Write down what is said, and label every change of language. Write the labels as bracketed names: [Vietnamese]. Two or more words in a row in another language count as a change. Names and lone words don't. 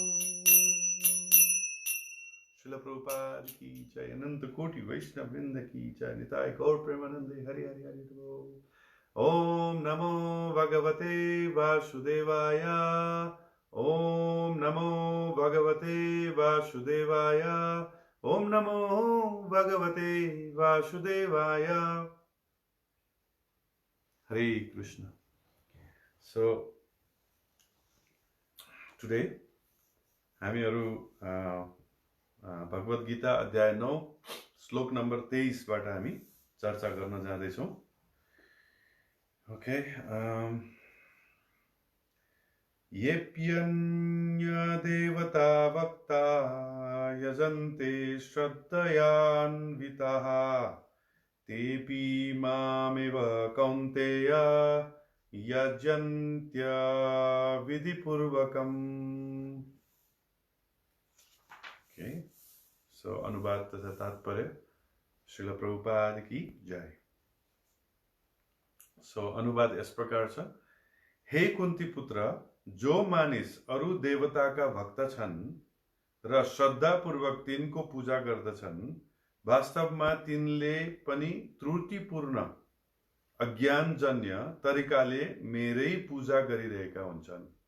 [Sanskrit] श्रील प्रभुपाद की जय अनन्त कोटि वैष्णव वृन्द की जय निताइ गौर प्रेमानन्दे हरि हरि हरि ॐ नमो भगवते वासुदेवाय ॐ नमो भगवते वासुदेवाय ॐ नमो भगवते वासुदेवाय. Hare Krishna. [English] So today [Nepali] हामीहरु भगवद गीता अध्याय 9 श्लोक नम्बर 23 बाट हामी चर्चा गर्न जाँदैछौं. [English] ओके, [Sanskrit] अन्य-देवता-भक्ता यजन्ते श्रद्धयान्विताः तेऽपि मामेव कौन्तेय यजन्ते अविधि-पूर्वकम्. [English] Okay, so [Nepali] अनुवाद तथा तात्पर्य श्रील प्रभुपाद की जय. So अनुवाद यस प्रकार छ. हे कुन्ती पुत्र, जो मानिस अरु देवताका भक्त छन् र श्रद्धापूर्वक तिनको पूजा गर्दछन्, वास्तवमा तिनले पनि त्रुटिपूर्ण अज्ञानजन्य तरिकाले मेरै पूजा गरिरहेका हुन्छन्.